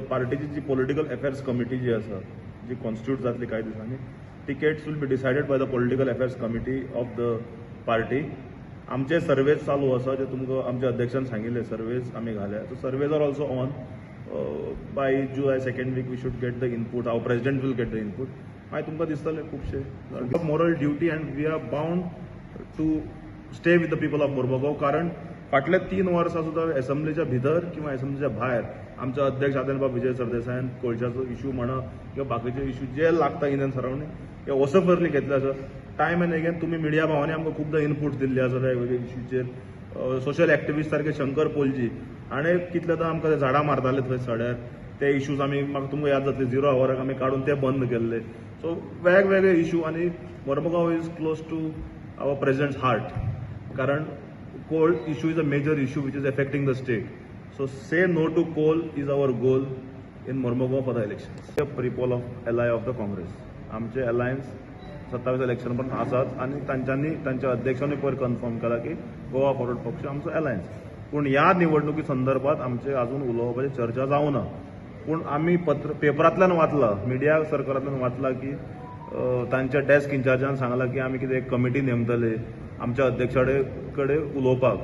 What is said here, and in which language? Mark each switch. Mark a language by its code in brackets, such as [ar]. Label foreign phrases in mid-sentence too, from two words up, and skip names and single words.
[kok] पार्टीची जी [en] political affairs committee [kok] जी आसा जी कॉन्स्टिट्यूट जातली कांय दिसांनी, [en] tickets will be decided by the political affairs committee of the party. [kok] आमचे सर्वेज चालू आसा जे तुमकां आमच्या अध्यक्षान सांगिल्ले सर्वेज आमी घाल्या. [en] so surveys are also on. by July second week we should get the input. our president will get the input. [kok] मागीर तुमकां दिसतले खुबशे [en] moral duty and we are bound to stay with the people of Mormugao. [kok] कारण फाटले 3 वर्सां सुद्दां असेंब्लीच्या भितर किंवा असेंब्लीच्या भायर आमचे अध्यक्ष आदरणीय विजय सरदेसायान कोळशाचो इश्यू म्हणा किंवा बाकीचे इश्यू जे लागता [en] in and surrounding [kok] हे वॉसफरली घेतले आसा. [en] time and again [kok] तुमी मिडिया भावांनी आमकां खूबदां इनपूट दिल्ले आसा वेगवेगळ्या इश्यूचेर. [en] social activist [kok] सारखे शंकर पोलजी हाणें कितलेदां आमकां ते झाडां मारताले थंय सड्यार. ते इश्यूज आमी म्हाका तुमकां याद जातले 0 आवराक आमी काडून ते बंद केल्ले. [en] सो [kok] वेगवेगळे इश्यू आनी [en] मोर्मुगांव is close to our president's heart. कारण coal issue is a major issue which is affecting the state. So say no to coal is our goal in Mormugaon for the elections. The people of ally of the Congress. [kok] आमचे अलायन्स 27 इलेक्शन पर्यंत आसात आनी तांच्यांनी तांच्या अध्यक्षांनी पयर कन्फर्म केला की गोवा फॉरवर्ड पक्ष आमचो अलायन्स. पूण ह्या निवडणुकी संदर्भात आमचे अजून उलोवपाची चर्चा जावना. पूण आमी पेपरांतल्यान वाचला, मिडिया सर्कलांतल्यान वाचला की तांच्या डेस्क इंचार्जान सांगला की आमी कितें एक कमिटी नेमतले आमच्या अध्यक्षाडे कडेन उलोवपाक.